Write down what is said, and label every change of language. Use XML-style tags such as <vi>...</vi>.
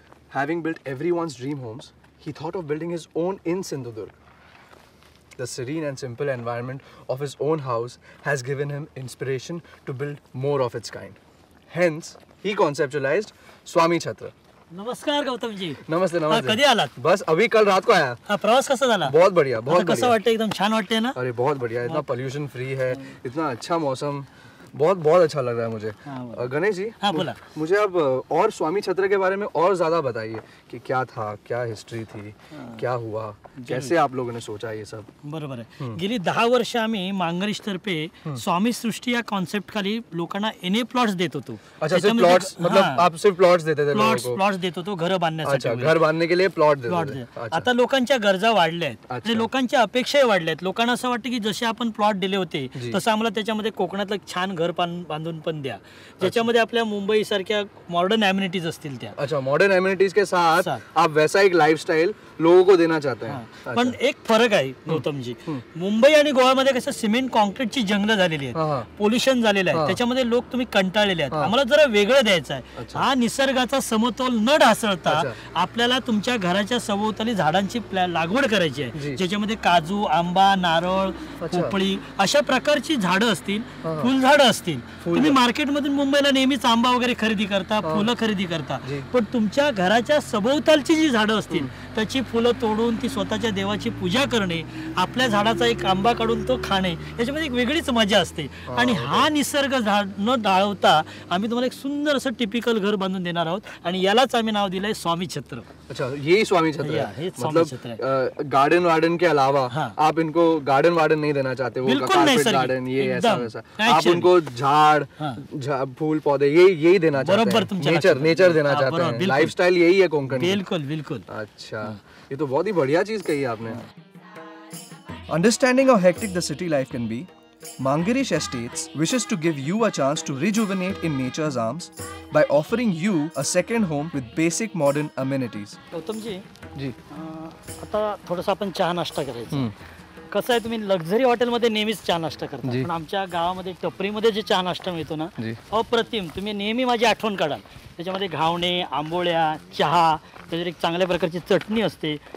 <en>Having built everyone's dream homes, he thought of building his own in Sindhudurg. The serene and simple environment of his own house has given him inspiration to build more of its kind. Hence, he conceptualized Swami Chhatra.</en> <mr>नमस्कार गौतम जी.</mr> <hi>नमस्ते नमस्ते.</hi> <mr>कधी आलात?</mr> <hi>बस अभी कल रात को आया.</hi> <mr>प्रवास कसा झाला?</mr> <hi>बहुत बढ़िया, बहुत बढ़िया.</hi> <mr>कसं वाटतं? एकदम छान वाटते ना?</mr> <hi>अरे बहुत बढ़िया. इतना पोल्यूशन फ्री है, इतना अच्छा मौसम, बहुत अच्छा लग रहा है मुझे. गणेश जी,</hi> <mr>हाँ बोला.</mr> <hi>मुझे अब और स्वामी छत्र के बारे में और ज्यादा बताइए कि क्या था, क्या हिस्ट्री थी, क्या हुआ, कैसे आप लोगों ने सोचा ये सब.</hi> <mr>बरोबर आहे. गेली 10 वर्ष आम्ही मांगरीश तर्फे स्वामी सृष्टी या कॉन्सेप्ट खाली लोकांना एनए प्लॉट्स देत होतो.</mr> <hi>अच्छा, सिर्फ प्लॉट्स, मतलब आप सिर्फ प्लॉट्स देते थे लोगों को?</hi> <mr>प्लॉट्स देत होतो घर बांधण्यासाठी.</mr> <hi>अच्छा, घर बांधने के लिए प्लॉट देते थे.</hi> <mr>आता लोकांच्या गरजा वाढल्या आहेत आणि लोकांच्या अपेक्षाही वाढल्या आहेत. लोकांना असं वाटतं की जसे आपण प्लॉट दिले होते तसं आम्हाला त्याच्यामध्ये कोकणातलं छान घर बांधून पण द्या, ज्याच्यामध्ये आपल्या मुंबई सारख्या मॉडर्न एमिनिटीज असतील त्या.</mr> <hi>अच्छा, मॉडर्न एमिनिटीज के साथ आप वैसा एक लाइफस्टाइल लोगों को देना चाहते हैं.</hi> <mr>पण एक फरक आहे गौतम जी. मुंबई आणि गोव्यामध्ये कसं सिमेंट कॉन्क्रीटची जंगलं झालेली आहेत, पोल्युशन झालेलं आहे, त्याच्यामध्ये लोक तुम्ही कंटाळलेले आहेत. आम्हाला जरा वेगळं द्यायचं आहे. हा निसर्गाचा समतोल न ढासळता आपल्याला तुमच्या घराच्या सभोवताली झाडांची लागवड करायची आहे, ज्याच्यामध्ये काजू, आंबा, नारळ, पोपळी अशा प्रकारची झाडं असतील, फुलझाडं असतील. तुम्ही मार्केटमधून मुंबईला नेहमीच आंबा वगैरे खरेदी करता, फुलं खरेदी करता, पण तुमच्या घराच्या सभोवतालची जी झाडं असतील त्याची फुलं तोडून ती स्वतःच्या देवाची पूजा करणे, आपल्या झाडाचा एक आंबा काढून तो खाणे, याच्यामध्ये एक वेगळीच मजा असते. आणि हा निसर्ग न डाळवता आम्ही तुम्हाला एक सुंदर असं टिपिकल घर बांधून देणार आहोत आणि यालाच आम्ही नाव दिलंय स्वामी छत्र.</mr> <hi>अच्छा, ये स्वामी छत्र है. मतलब गार्डन वार्डन के अलावा आप इनको गार्डन वार्डन नहीं देना चाहते, वो कारपेट गार्डन ये ऐसा वैसा, आप उनको झाड़, फूल पौधे यही देना चाहते हैं, नेचर देना चाहते हैं. लाइफस्टाइल यही है कोंकण. बिल्कुल बिल्कुल. अच्छा, ये तो बहुत ही बढ़िया चीज कही आपने.</hi> <en>Understanding how hectic the city life can be, Mangarish Estates wishes to give you a chance to rejuvenate in nature's arms by offering you a second home with basic modern amenities.</en> <mr>Gautam ji, आता थोडंसं आपण चहा नाश्ता करायचा. कसं आहे, तुम्ही luxury हॉटेलमध्ये नेहमीच चहा नाश्ता करता, पण आमच्या गावामध्ये टपरीमध्ये जे चहा नाश्ता मिळतो ना, अप्रतिम. तुम्ही नेहमी माझी आठवण काढाल. त्याच्यामध्ये घावणे, आंबोळ्या, चहा, त्याच्यावर एक चांगल्या प्रकारची चटणी असते.</mr>